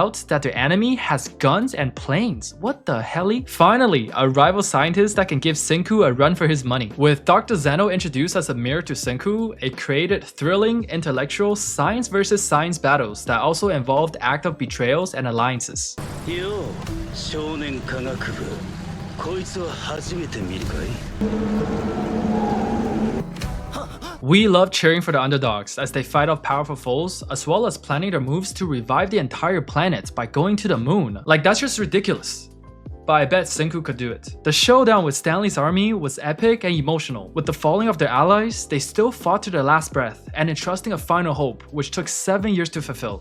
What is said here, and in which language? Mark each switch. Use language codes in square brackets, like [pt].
[en] out that their enemy has guns and planes. What the helly? Finally, a rival scientist that can give Senku a run for his money. With Dr. Zeno introduced as a mirror to Senku, it created thrilling, intellectual science versus science battles that also involved active betrayals and alliances. [ja] Yo, 少年科学部。こいつは初めて見るかい? [en] We love cheering for the underdogs as they fight off powerful foes, as well as planning their moves to revive the entire planet by going to the moon. Like, that's just ridiculous. But I bet Senku could do it. The showdown with Stanley's army was epic and emotional. With the falling of their allies, they still fought to their last breath and entrusting a final hope, which took 7 years to fulfill.